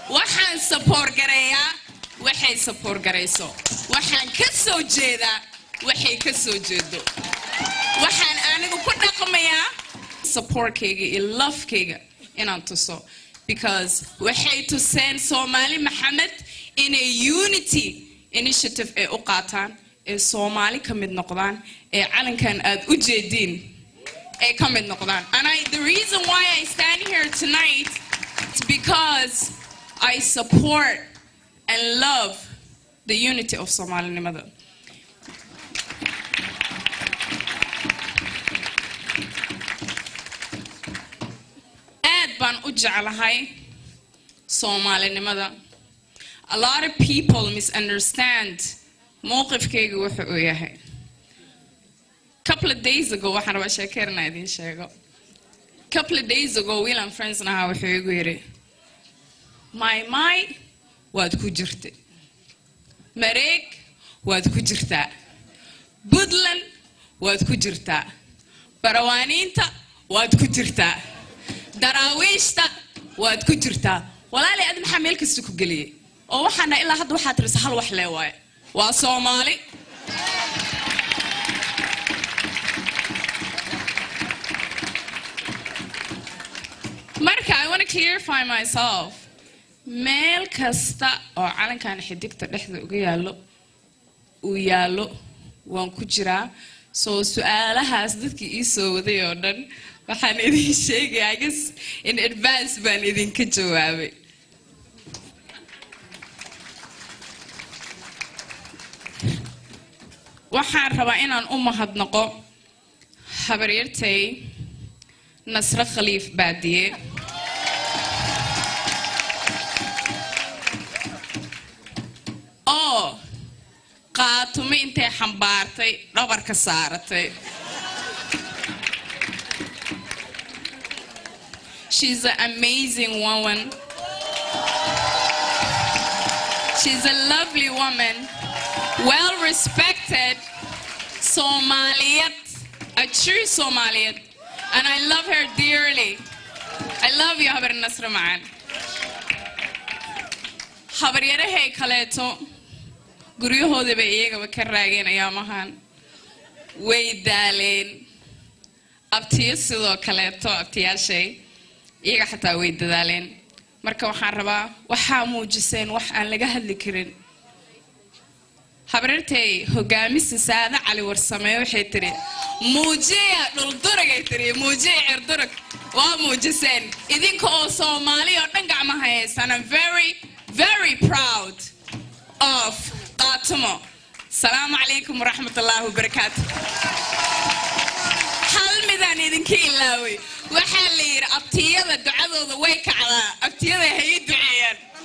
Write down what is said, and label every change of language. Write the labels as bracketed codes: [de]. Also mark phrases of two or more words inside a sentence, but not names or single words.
[so] waxaan support gareeyaa waxay support gareyso waxaan ka soo jeedaa waxay ka soo jeedo waxaan anigu ku dhaqmayaa supportkayga iyo love-kayga inaan tuso because waxay tuseen Soomaali Maxamed [en] in a unity initiative [so] ee u qaataan ee Soomaali ka mid noqdaan ee calankan aad u jeedin ay ka mid noqdaan [en] and the reason why I stand here tonight is because I support and love the unity of Somalinimada. [so] Aad baan u jeclahay Somalinimada. [en] A lot of people misunderstand [so] mowqifkayga wuxuu u yahay. [en] Couple of days ago [so] waxaan rabaa sheekeerna idin sheego. [en] Couple of days ago [so] Will and friends naha wuxuu igu yiri my waad ku jirtay Mareeg waad ku jirtaa Puntland waad ku jirtaa Barawaaniinta waad ku jirtaa Daraawiishta waad ku jirtaa walaali aad maxaa meel kasta ku galiyay oo waxaana ilaa hadda waxaad tirisa hal wax lee waay waa Soomaali marka [en] I want to clarify myself [so] meel kasta oo calankan xidigta dhexda uga yaalo waan ku jiraa soo su'aalahaas dadkii ii soo waday oo dhan waxaan idin sheegay [en] I guess in advance [so] baan idinka jawaabay waxaan rabaa inaan u mahadnaqo habaryartay Nasra Khaliif Baadiye qaatume intay xambaartay dhabarka saaratay [en] She's an amazing woman. She's a lovely woman, well respected Somaliyat, a true Somaliyat, and I love her dearly. I love you, [so] Habar Nasra Maan. Habaryarahay kaleeto guryahooda bay iyagaba ka raageen ayaamahan way daaleen abtiyo sidoo kaleeto abtiyaashay iyaga xataa way dadaaleen marka waxaan rabaa waxaa muujiseen wax aan laga hadli karin habaryartay hogaamisa Saada Cali Warsame waxay tiri muujiya dhulduragay tiri muujiya cirdurag waa muujiseen idinka oo Soomaali oo dhan gacmaha haysan [en] I'm very proud of Qaatumo. [ar] السلام عليكم ورحمة الله وبركاته. [so] Hal midaan idinka ilaaway waxaa la yiri abtiyada ducadooda way kacdaa abtiyada hay duceeyaan